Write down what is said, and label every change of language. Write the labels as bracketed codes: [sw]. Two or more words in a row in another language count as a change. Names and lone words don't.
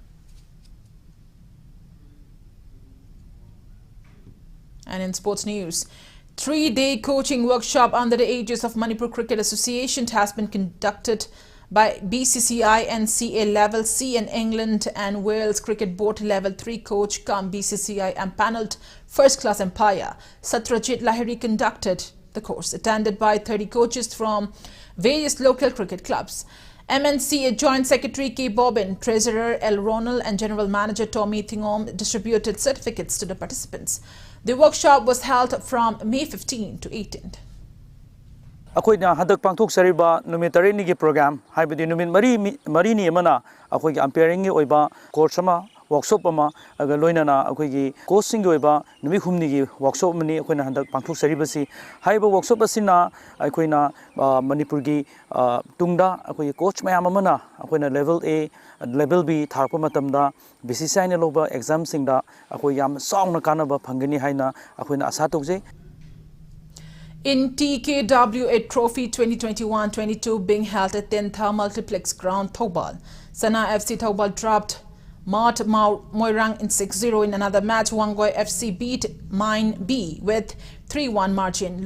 [en] And in sports news, 3-day coaching workshop under the aegis of Manipur Cricket Association has been conducted by BCCI and CA Level C and England and Wales Cricket Board Level 3 coach cum BCCI empanelled first-class umpire Satrajit Lahiri conducted the course, attended by 30 coaches from various local cricket clubs. MNCA Joint Secretary K. Bobbin, Treasurer L. Ronald and General Manager Tommy Thingom distributed certificates to the participants. The workshop was held from May 15 to 18th. [mni] Akoina hadak pangthok sariba numitari ni program haibadi numit mari ni amana akoi umpiring oiba course ama workshop ama aga loina na akoi coaching oiba numi humni gi workshop mani akoina hadak pangthok saribasi haiba workshop asina akoina Manipur gi tungda akoi coach mayam amana akoina [en] level A level B [mni] tharpa matamda BCCI na loba exam singda akoi yam song na kanaba phangani haina akoina asa tokje. [en] In TKWA Trophy 2021-22 being held at Tentha Multiplex Ground, Thobal, Sana FC Thobal dropped Mart Moirang in 6-0 in another match. Wangoi FC beat Mine B with 3-1 margin.